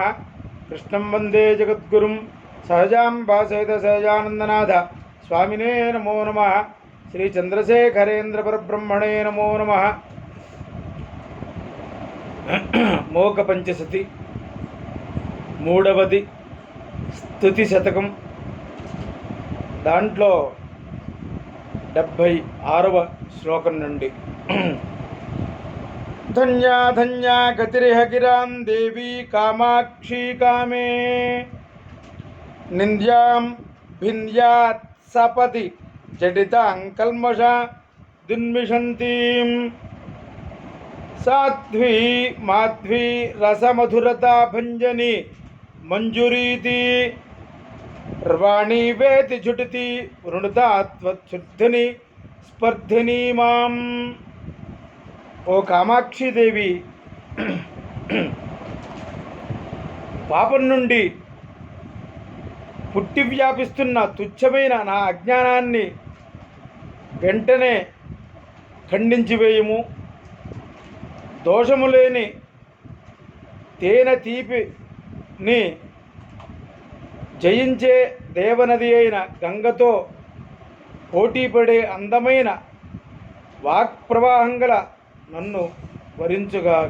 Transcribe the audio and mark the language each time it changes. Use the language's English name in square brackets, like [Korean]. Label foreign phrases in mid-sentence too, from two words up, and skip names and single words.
[Sanskrit] कृष्णं वन्दे जगद्गुरुं सहजाम्बा सहित सहजानन्दनाथ स्वामिने नमो नमः। श्री चंद्रशेखरेन्द्र परब्रह्मणे नमो नमः। [Telugu] मोक पंचशति मूडवది స్తుతి శతకం దాంట్లో 76వ శ్లోకం నుండి [Sanskrit] ధన్యా ధన్యా గతిరిహ గిరాం దేవి కామాక్షి కామే నింద్యాం భిన్యాత్ సపతి जडितांकल्मषा दुन्मिषन्तीं साध्वी माध्वी रसमधुरता भंजनी मंजुरीति रवाणी वेति झुटति वृणुतात्वच्छुद्धिनी स्पर्धिनी मां। ओ कामाक्षी देवी [Telugu] పాపం నుండి పుట్టి వ్యాపిస్తున్న తుచ్చమైన నా అజ్ఞానాన్ని వెంటనే ఖండించివేయము. దోషము లేని తేనె తీపిని జయించే దేవనది అయిన గంగతో పోటీపడే అందమైన వాక్ ప్రవాహం గల నన్ను వరించుగాక.